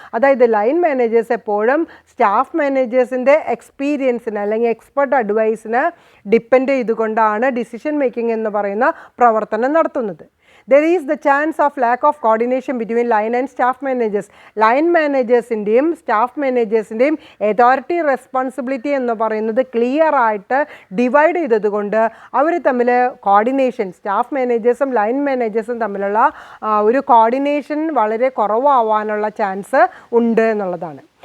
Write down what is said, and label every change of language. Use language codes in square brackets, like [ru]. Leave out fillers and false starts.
[ml] അതായത് line managers എപ്പോഴും staff മാനേജേഴ്സിൻ്റെ എക്സ്പീരിയൻസിന് അല്ലെങ്കിൽ എക്സ്പെർട്ട് അഡ്വൈസിന് ഡിപ്പെൻഡ് ചെയ്തുകൊണ്ടാണ് ഡിസിഷൻ മേക്കിംഗ് എന്ന് പറയുന്ന പ്രവർത്തനം നടത്തുന്നത്. [en] There is the chance of lack of coordination between line and staff managers. [ml] Line മാനേജേഴ്സിൻ്റെയും staff മാനേജേഴ്സിൻ്റെയും authority responsibility എന്ന് പറയുന്നത് ക്ലിയർ ആയിട്ട് ഡിവൈഡ് ചെയ്തതുകൊണ്ട് അവർ തമ്മിൽ കോർഡിനേഷൻ, സ്റ്റാഫ് മാനേജേഴ്സും ലൈൻ മാനേജേഴ്സും തമ്മിലുള്ള ഒരു കോർഡിനേഷൻ വളരെ കുറവാവാനുള്ള ചാൻസ് ഉണ്ട് എന്നുള്ളതാണ്.